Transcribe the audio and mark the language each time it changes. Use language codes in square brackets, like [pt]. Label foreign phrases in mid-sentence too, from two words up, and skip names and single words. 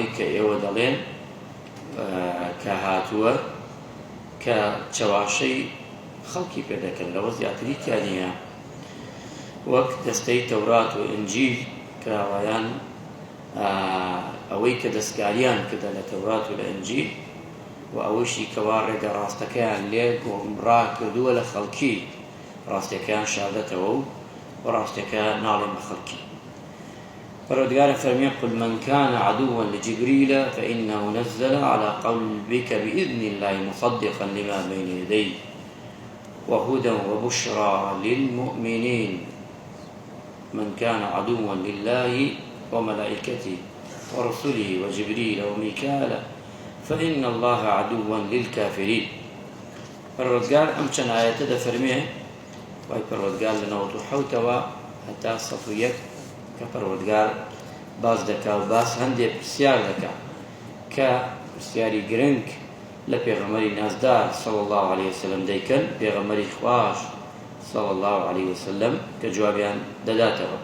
[ckb] کە ئێوە دەڵێن کە هاتووە کە چەواشەی خەڵکی پێ دەکەن لەوە زیاتری تیانە، وەک دەستەی تەورات و ئینجیل کە ئەوەیان ئەوەی کە دەستکاریان کردە لە تەورات و لە ئینجیل و ئەوەشی کەوا ڕێگە ڕاستەکەیان لێ گۆمڕا کردووە لە خەڵکی، ڕاستیەکەیان شاردەتەوە و ڕاستیەکە ناڵێن بە خەڵکی. پەروەردگارە فەرمێ [ar] قل من كان عدوا لجبريل فإنه نزل على قلبك بإذن الله مصدقا لما بين يديه وهدى وبشرى للمؤمنين من كان عدوا لله وملائكته ورسله وجبريل وميكال فإن الله عدو للكافرين. [ckb] پەروەردگار ئەم چەند ئاەتە دەفەرمێ وای پەروەردگار لە 97ەوە هەتا 101 کە پەروەردگار باز دەکا و باس هەندێک پرسیار دەکا کە پرسیاری گرنگ لە پێغەمبەری نازدار [ar] صلی الله عليه وسلم [ckb] دەیکەن پێغەمبەری خوش [ar] صلی الله عليه وسلم [ckb] کە جوابیان دەداتەوە.